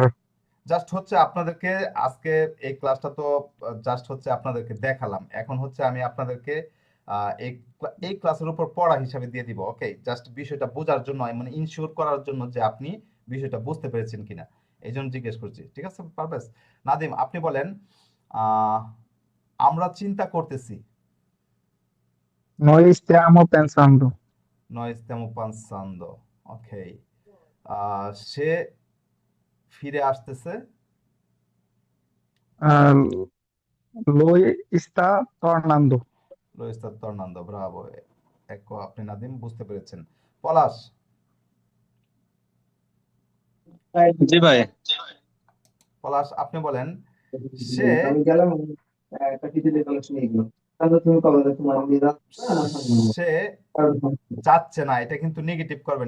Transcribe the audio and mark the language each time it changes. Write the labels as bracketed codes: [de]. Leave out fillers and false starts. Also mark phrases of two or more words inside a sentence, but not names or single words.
[bn] জাস্ট হচ্ছে আপনাদেরকে আজকে এই ক্লাসটা তো জাস্ট হচ্ছে আপনাদেরকে দেখালাম, এখন হচ্ছে আমি আপনাদেরকে এই ক্লাসের উপর পড়া হিসাবে দিয়ে দিব। ওকে, জাস্ট বিষয়টা বোঝার জন্য, মানে ইনশিওর করার জন্য যে আপনি বিষয়টা বুঝতে পেরেছেন কিনা, এই জন্য জিজ্ঞেস করছি। ঠিক আছে পারভেজ? নাদিম, আপনি বলেন আমরা চিন্তা করতেছি। [it] Noi stiamo pensando. Noi stiamo pensando। [bn] ওকে, সে ফিরে আসতেছে। [it] Lui sta tornando. Lo sta tornando, bravo। ecco, [bn] আপনি নাদিম বুঝতে পেরেছেন। পলাশ, জি ভাই, পলাশ আপনি বলেন সে আমি গেলাম একটা কিছু কালেকশন এগুলো তাহলে তুমি কবে দেখো আমি সে যাচ্ছে না, এটা কিন্তু নেগেটিভ করবেন।